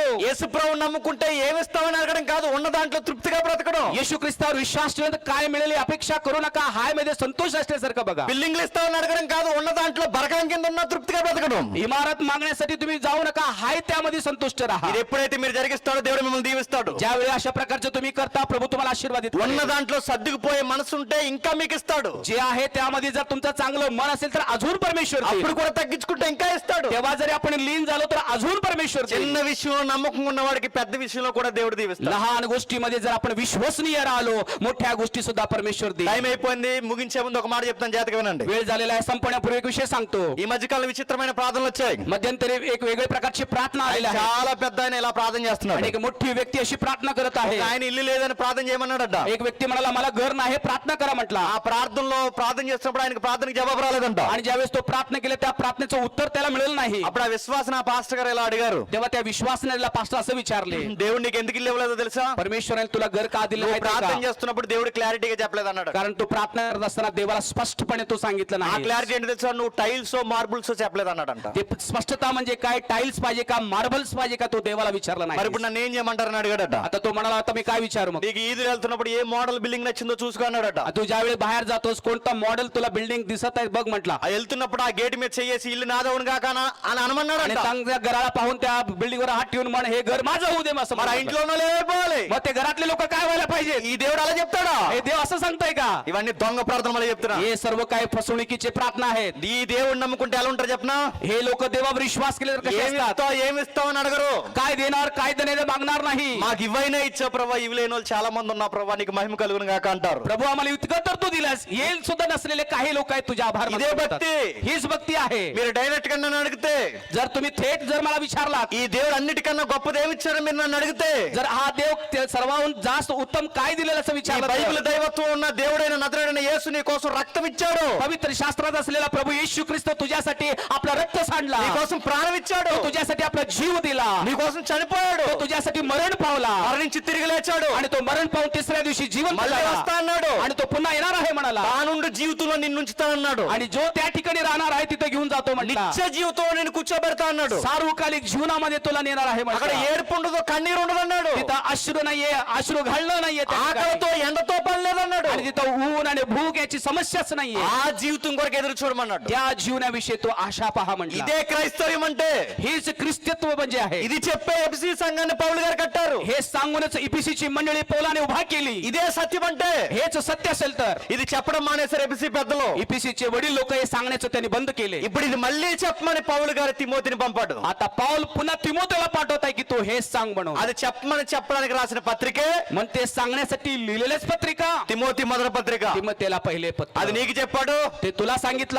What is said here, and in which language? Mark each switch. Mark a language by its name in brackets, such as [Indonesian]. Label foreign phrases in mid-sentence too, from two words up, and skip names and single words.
[Telugu] యేసు ప్రభువుని నమ్ముకుంటే ఏమిస్తావని అడగడం కాదు, ఉన్న దాంట్లో తృప్తిగా బ్రతకడం. [Marathi] येशू ख्रिस्तावर विश्वास ठेवून काय मिळेल अपेक्षा करू नका. हाय मध्ये संतोष असल्यासारखं बघा. [Telugu] బిల్డింగ్లు ఇస్తావని అడగడం కాదు, ఉన్న దాంట్లో బరకం కింద ఉన్న తృప్తిగా బ్రతకడం. [Marathi] इमारत मागण्यासाठी तुम्ही जाऊ नका. हाय त्यामध्ये संतुष्ट राहा. [Telugu] ఇది ఎప్పుడైతే మీరు జరిగిస్తాడో దేవుడు మిమ్మల్ని దీవిస్తాడు. [Marathi] ज्यावेळी अशा प्रकारचे तुम्ही करता प्रभू तुम्हाला आशीर्वादित करेल. [Telugu] ఉన్న దాంట్లో సర్దుకుపోయే మనసు ఉంటే ఇంకా మీకు ఇస్తాడు. [Marathi] जे आहे त्यामध्ये जर तुमचं चांगलं मन असेल तर अजून परमेश्वर देईल. [Telugu] అప్పుడు కూడా తగ్గించుకుంటే ఇంకా ఇస్తాడు. [Marathi] तेव्हा जरी आपण लीन झालो तर अजून परमेश्वर देईल. [Telugu] చిన్న విషయంలో నమ్మకం ఉన్న వాడికి పెద్ద విషయంలో కూడా దేవుడు దీవిస్తాడు. [Marathi] लहान गोष्टीमध्ये जर आपण विश्वसनीय राहिलो मोठ्या गोष्टी सुद्धा परमेश्वर देईल. [Telugu] టైం అయిపోయింది, ముగించే ముందు ఒక మాట చెప్తాను, జాగ్రత్తగా వినండి. [Marathi] वेळ झालेला आहे. संपण्यापूर्वी एक विषय सांगतो. [Telugu] ఈ మధ్యకాలం విచిత్రమైన ప్రార్థనలు వచ్చాయి. [Marathi] मध्यंतरी एक वेगळ्या प्रकारची प्रार्थना आलेली आहे. [Telugu] చాలా పెద్ద ఆయన ఇలా ప్రార్థన చేస్తున్నాడు. [Marathi] आणि एक मोठी व्यक्ती अशी प्रार्थना करत आहे. [Telugu] ఆయన ఇల్లు లేదని ప్రార్థన చేయమన్నాడట. [Marathi] एक व्यक्ती म्हणाला मला घर नाही, प्रार्थना करा म्हटला. [Telugu] ఆ ప్రార్థనలో ప్రార్థన చేస్తున్నప్పుడు ఆయనకు ప్రార్థనకి జవాబు రాలేదంట. [Marathi] आणि ज्यावेळेस तो प्रार्थना केला त्या प्रार्थनेचं उत्तर त्याला मिळेल नाही. [Telugu] అప్పుడు ఆ విశ్వాసన ఆ పాస్టర్ గారు ఇలా అడిగారు, [Marathi] तेव्हा त्या विश्वासनेला पास्टर असं विचारले, [Telugu] దేవుడు నీకు ఎందుకు ఇల్లు ఇవ్వలేదో తెలుసా? [Marathi] परमेश्वराने तुला घर का दिलं [Telugu] నువ్వు [Marathi] माहिती [Telugu] ప్రార్థన [Marathi] आहे का? [Telugu] చేస్తున్నప్పుడు దేవుడు క్లారిటీగా చెప్పలేదు అన్నాడు. [Marathi] कारण तू प्रार्थना करत असताना देवाला स्पष्टपणे तो सांगितलं [Telugu] ఆ [Marathi] नाही. [Telugu] క్లారిటీ ఏంటి తెలుసా? నువ్వు [English] tiles marbles [Telugu] చెప్పలేదు అన్నాడంట. [Marathi] ते स्पष्टता म्हणजे काय, टाइल्स पाहिजे का मार्बल्स पाहिजे का, तो देवाला विचारला [Telugu] మరి [Marathi] नाही. [Telugu] ఇప్పుడు నన్ను ఏం చేయమంటారని అడిగాడట. [Marathi] आता तो म्हणाला आता मी काय विचारू मग? [Telugu] నీకు ఈదురు వెళ్తున్నప్పుడు ఏ [English] model building [Telugu] నచ్చిందో చూసుకో అన్నాడట. [Marathi] तू ज्यावेळी बाहेर जातोस कोणता मॉडेल तुला बिल्डिंग दिसत आहे बघ म्हटला. [Telugu] ఆ వెళ్తున్నప్పుడు ఆ గేట్ మీద చేసి ఇల్లు నాదవును కాక అని [Marathi] आणि [Telugu] అనమన్నాడంట. [Marathi] चांगल्या घराला पाहून त्या बिल्डिंग वर हात ठेवून म्हण हे घर माझं होऊ दे असं [Telugu] మరి ఆ [Marathi] म्हणाला. [Telugu] ఇంట్లో ఉన్న వాళ్ళు ఏమైపోవాలి? [Marathi] मग ते घरातले लोक काय व्हायला पाहिजे? [Telugu] ఈ దేవుడు అలా చెప్తాడా? [Marathi] हे देव असं सांगताय का? [Telugu] ఇవన్నీ దొంగ ప్రార్థన మళ్ళీ చెప్తున్నా. [Marathi] हे सर्व काय फसवणुकीचे प्रार्थना आहेत. [Telugu] ఈ దేవుడిని నమ్ముకుంటే ఎలా ఉంటారు చెప్పనా? [Marathi] हे लोक देवावर विश्वास केले तर कसे असतात? [Telugu] ఏమిస్తావు అని అడగరు. [Marathi] काय देणार काय देणे मागणार नाही. [Telugu] మాకు ఇవైనా ఇచ్చా ప్రభా, ఇవి లేని వాళ్ళు చాలా మంది ఉన్నా ప్రభా, నీకు మహిమ కలుగును గాక అంటారు. [Marathi] प्रभू आम्हाला इतकं तर तू दिलास, येईल सुद्धा नसलेले काही लोक आहेत तुझ्या आभार [Telugu] ఇదే [Marathi] मानतात. [Telugu] భక్తి. [Marathi] हीच भक्ती आहे. [Telugu] మీరు డైరెక్ట్ గా నన్ను అడిగితే, [Marathi] जर तुम्ही थेट जर मला विचारलात, [Telugu] ఈ దేవుడు అన్నిటికన్నా గొప్పది ఏమి ఇచ్చారో మీరు నన్ను అడిగితే, [Marathi] जर हा देव सर्वाहून जास्त उत्तम काय दिलेलं असं [Telugu] ఈ [Marathi] विचारलं [Telugu] బైబిల్ [Marathi] तर, [Telugu] దైవత్వం ఉన్న దేవుడైన నజరేయుడైన యేసు నీ కోసం రక్తం ఇచ్చాడు, [Marathi] पवित्र शास्त्रात असलेला प्रभू येशू ख्रिस्त तुझ्यासाठी आपलं रक्त सांडला, [Telugu] నీ కోసం ప్రాణం ఇచ్చాడు, [Marathi] तो तुझ्यासाठी आपला जीव दिला, [Telugu] నీ కోసం చనిపోయాడు, [Marathi] तो तुझ्यासाठी मरण पावला [Telugu] మరణించి తిరిగి లేచాడు, [Marathi] आणि तो मरण पावून तिसऱ्या दिवशी जीवन [Telugu] మళ్ళీ [Marathi] झाला [Telugu] వస్తా అన్నాడు, [Marathi] आणि तो पुन्हा येणार आहे म्हणाला [Telugu] తానుండి జీవితంలో నిన్ను ఉంచుతా అన్నాడు, [Marathi] आणि जो त्या ठिकाणी राहणार आहे तिथे घेऊन जातो म्हटला [Telugu] నిత్య జీవితంలో నేను కూర్చోబెడతా అన్నాడు, [Marathi] सार्वकालिक जीवनामध्ये तुला नेणार आहे [Telugu] అక్కడ [Marathi] म्हटला [Telugu] ఏడుపు ఉండదు, కన్నీరు ఉండదు అన్నాడు, [Marathi] तिथं अश्रू नाहीये अश्रू घालणं नाहीये त्या ठिकाणी. [Telugu] ఆకలితో ఎండతో పని లేదన్నాడు, [Marathi] आणि तिथं ऊन आणि भूक याची समस्याच नाहीये. [Telugu] ఆ జీవితం కొరకు ఎదురు చూడమన్నాడు. [Marathi] त्या जीवनाविषयी तो आशा पहा म्हटला. [Telugu] ఇదే క్రైస్తవ్యం అంటే, [Marathi] हेच ख्रिस्तीत्व म्हणजे आहे. [Telugu] ఇది చెప్పే ఎఫ్ఎసీ సంఘాన్ని పౌలు గారు కట్టారు. [Marathi] हे सांगूनच इफिसीची मंडळी पौलाने उभा केली. [Telugu] ఇదే సత్యం అంటే, [Marathi] हेच सत्य असेल तर [Telugu] ఇది చెప్పడం మానేశారు ఎఫ్ఎసీ పెద్దలు. [Marathi] इफिसीचे वडील लोक हे सांगण्याचं त्यांनी बंद केले. [Telugu] ఇప్పుడు ఇది మళ్ళీ చెప్పమని పౌలు గారు తిమోతిని పంపాడు. [Marathi] आता पाऊल पुन्हा तिमोथेला पाठवत आहे की तो हेच सांग म्हणून. [Telugu] అది చెప్పడానికి రాసిన పత్రికే [Marathi] मग ते सांगण्यासाठी लिहिलेलेच पत्रिका [Telugu] తిమోతి మొదటి పత్రిక. [Marathi] तिमोथेला पहिले पत्र. [Telugu] అది నీకు చెప్పాడు, [Marathi] ते तुला सांगितलं,